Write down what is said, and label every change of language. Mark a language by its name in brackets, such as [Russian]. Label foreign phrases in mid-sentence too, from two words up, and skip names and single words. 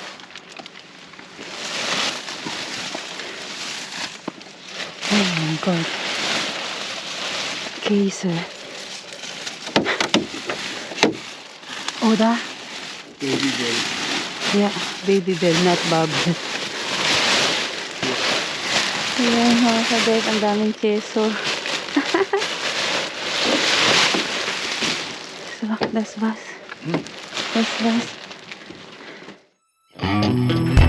[German] Oh mein Gott. Käse. Oder? Babybel. Ja, Babybel, [English] not Babel. [Filipino] Ayan, mga kabet, ang daming keso. [German] So, das war's. Das war's.